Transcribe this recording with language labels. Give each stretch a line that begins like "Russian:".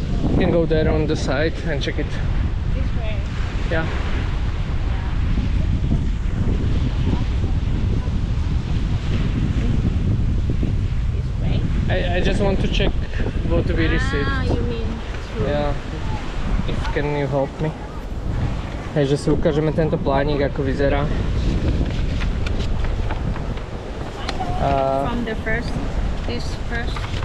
English: You can go there on the side and check it. This way? Yeah. This way? I just want to check what we received. You mean through? Yeah. If can you help me?
Slovak: Takže si ukážeme tento plánik, ako vyzerá.
English: From the first, this first.